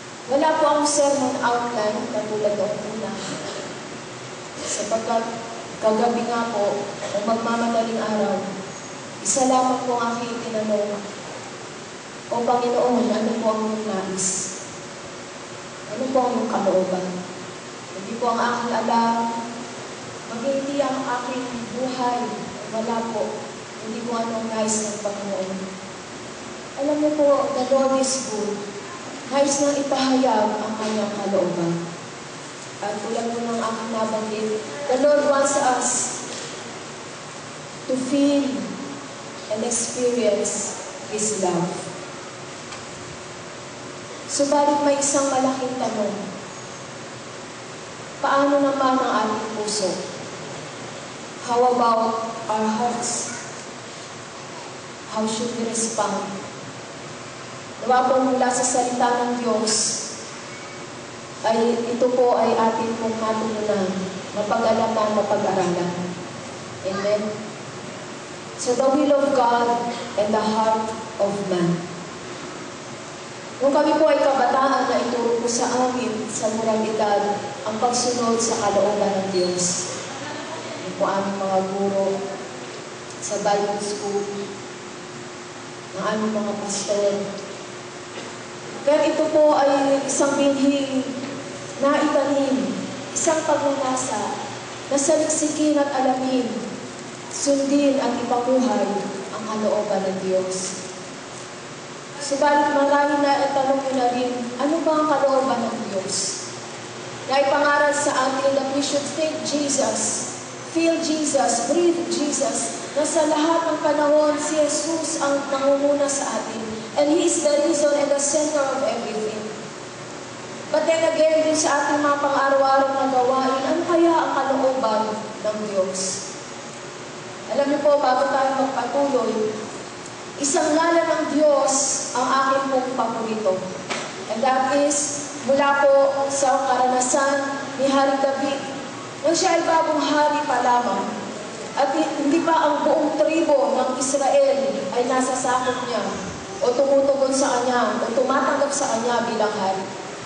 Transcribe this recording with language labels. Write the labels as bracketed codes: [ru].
[tl] Wala po akong sermon outline katulad ng una. Sapagkat kagabi nga po, o magmamadaling araw, isa lamang po ang aking tinanong, O Panginoon, ano po ang iyong nais? Ano po ang iyong kalooban? Hindi po ang aking alam, magiging ang aking buhay, wala po. Hindi po anong nais ng Panginoon. Alam niyo po, [en] the Lord is good. Nais nang ipahayag ang kanyang kalooban. [tl] At tulad po ng aking nabanggit, [en] the Lord wants us to feel and experience His love. [tl] Subalit may isang malaking tanong. Paano naman ang ating puso? [en] How about our hearts? How should we respond? [tl] Nawa po mula sa salita ng Diyos, ay ito po ay atin pong matutunan, mapag-alaman, mapag-aralan. Amen? [en] So the will of God and the heart of man. [tl] Nung kami po ay kabataan na ituro po sa amin, sa murang edad, ang pagsunod sa kalooban ng Diyos. Yung po aming mga guro sa Bible School, ng aming mga pastor. Kaya ito po ay isang binhing na itanim, isang pagnanasa na saliksikin at alamin, sundin at ipamuhay ang kalooban ng Diyos. Subalit marami na itanong nyo na rin, ano ba ang kalooban ng Diyos? Na ipangaral sa atin [en] that we should think Jesus, feel Jesus, breathe Jesus, [tl] na sa lahat ng panahon si Jesus ang nangunguna sa atin. [en] And He is the reason and the center of everything. But then again, [tl] din sa ating mga pang-araw-araw na gawain, ano kaya ang kalooban ng Diyos? Alam niyo po, bago tayo magpatuloy, isang ngalan ng Diyos ang aking pong paborito. [en] And that is, [tl] mula po sa karanasan ni Hari David, nang siya ay bagong hari pa lamang, at hindi pa ang buong tribo ng Israel ay nasa sakop niya, o tumutugon sa kanya, o tumatanggap sa kanya bilang hari.